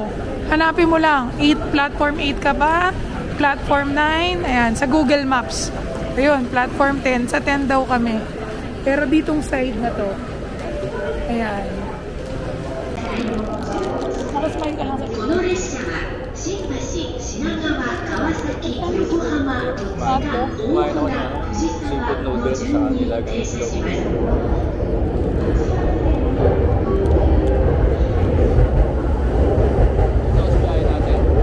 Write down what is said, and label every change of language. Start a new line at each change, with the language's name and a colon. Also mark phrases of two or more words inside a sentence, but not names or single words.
Filipino: Hanapin mo lang. 8, platform 8 ka ba? Platform 9. Ayan, sa Google Maps. Ayun, platform 10. Sa 10 daw kami. Pero ditong side na to. Ayan. Nakasmile ka lang sa
Japanese: この列車は新橋、品川、川崎、横浜、戸塚、大船、藤沢の順に停車します。
Filipino: Tapos biyahe natin.